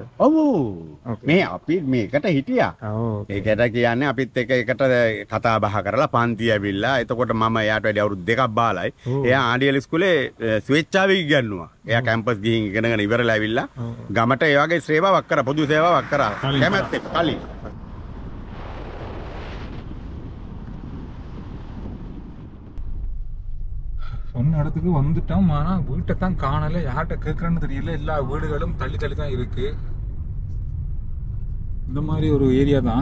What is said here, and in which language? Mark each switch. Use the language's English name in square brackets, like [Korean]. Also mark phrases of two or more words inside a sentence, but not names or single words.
[Sinhala] ඔව්. මේ අපි මේකට හිටියා. ඔව්. ඒකට කියන්නේ අපිත් එකට කතා බහ කරලා පන්ති ඇවිල්ලා එතකොට මම එයාට වැඩි අවුරුදු දෙකක් බාලයි. එයා ආඩියල් ඉස්කෝලේ ස්වේච්ඡාවෙන් ඉගෙනුවා. එයා කැම්පස් ගිහින් ඉගෙනගෙන ඉවරලා ඇවිල්ලා ගමට ඒ වගේ සේවාවක් කරා, පොදු සේවාවක් කරා. කැමැත්තෙන් කලින්. [Tamil] சொன்ன இடத்துக்கு வந்துட்டோம். ஆனா வீட்டை தான் காணல, யார்கிட்ட கேட்கறன்னு தெரியல. எல்லா வீடுகளும் தள்ளி தள்ளி தான் இருக்கு. இந்த மாதிரி ஒரு ஏரியா தான்.